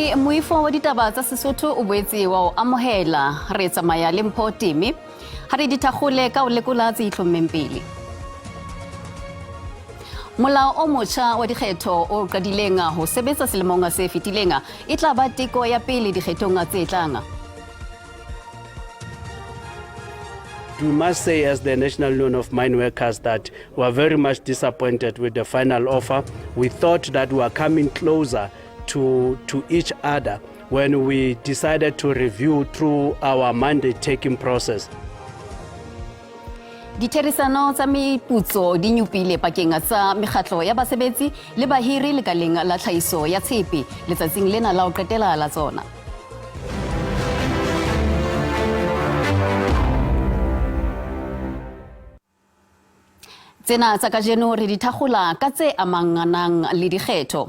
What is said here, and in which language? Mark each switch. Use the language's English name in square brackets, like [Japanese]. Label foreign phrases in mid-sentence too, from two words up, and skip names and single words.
[Southern Sotho] Moifo wa ditaba tsa Sesotho o boetse wa o amohela re tsamaya le mpho temi ha re dithagole ka o lekola tse itlhommeng pele. Molao o motjha wa dikgetho o qadileng ho sebetsa selemong se fetileng e tla ba teko ya pele dikgethong tse tlang. [English] We must say as the National Union of Mine Workers that we are very much disappointed with the final offer. We thought that we were coming closer to each other when we decided to review through our mandate taking process. [Southern Sotho] Ditherisano tsa meputso di nyupile pakeng tsa mekgatlo ya basebetsi le bahiri lekaleng la tlhahiso ya tshepe letsatsing lena la o qetela la tsona. Tsena tsa kajeno re dithagola ka tse amanganang le dikgetho.